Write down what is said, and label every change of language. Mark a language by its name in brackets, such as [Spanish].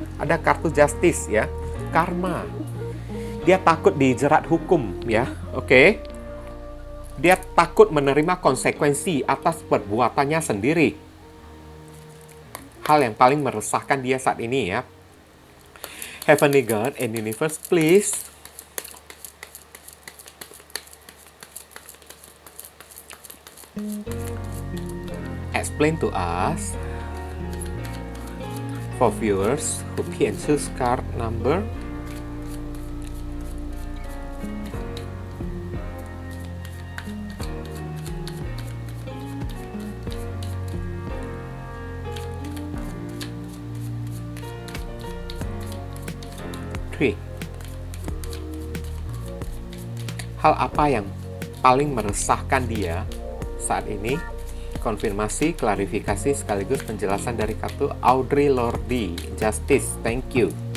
[Indonesian] Ada kartu justice ya, karma. Dia takut dijerat hukum ya, oke? Dia takut menerima konsekuensi atas perbuatannya sendiri. Hal yang paling meresahkan dia saat ini ya. [English] Heavenly God and universe, please explain to us for viewers who can choose card number 3. [Indonesian] Hal apa yang paling meresahkan dia saat ini? Konfirmasi, klarifikasi, sekaligus penjelasan dari kartu Audre Lorde, Justice. [English] Thank you.